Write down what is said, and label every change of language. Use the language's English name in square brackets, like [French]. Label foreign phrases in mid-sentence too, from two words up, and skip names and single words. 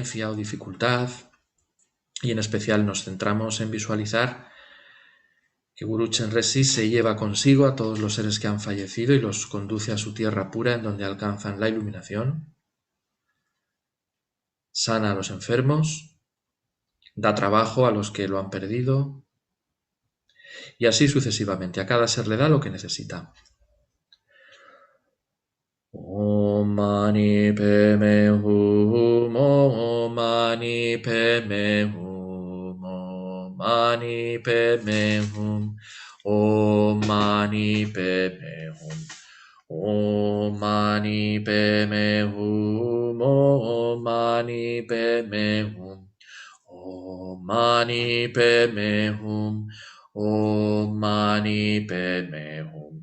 [Spanish] o dificultad, y en especial nos centramos en visualizar que Guru Chenrezig se lleva consigo a todos los seres que han fallecido y los conduce a su tierra pura en donde alcanzan la iluminación, sana a los enfermos, da trabajo a los que lo han perdido, y así sucesivamente. A cada ser le da lo que necesita. [Sanskrit] Om Mani Padme Hum, Om Mani Padme Hum, Om Mani Padme Hum, Om Mani Padme Hum, Om Mani Padme Hum, Om Mani Padme Hum, Om Mani Padme Hum, Om Mani Padme Hum.